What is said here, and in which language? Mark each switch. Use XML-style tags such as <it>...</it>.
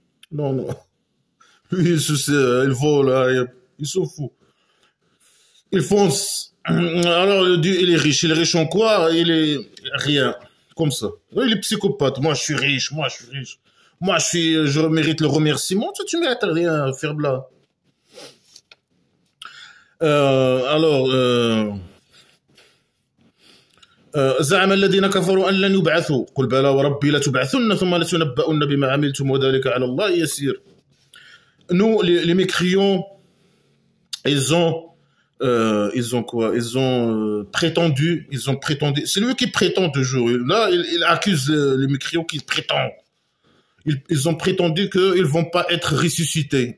<fr>Non, non. Lui, il vole, hein, il s'en fout. Il fonce. Alors, le dieu, il est riche en quoi? Il est rien. Comme ça. Il est psychopathe. Moi, je suis riche. Moi, je suis riche. Moi, je mérite le remerciement. Tu mérites rien, faire bla.</fr> <ar>Alors, زعم الذين كفروا أن لن يبعثوا قل بلى وربي لتبعثن ثم لتنبؤن بما عملتم وذلك على الله يسير.</ar> <fr>Nous, les mécréants, ils ont quoi? Ils ont prétendu, c'est lui qui prétend toujours. Là, il accuse les mécréants qui prétendent. Ils ont prétendu qu'ils vont pas être ressuscités.</fr>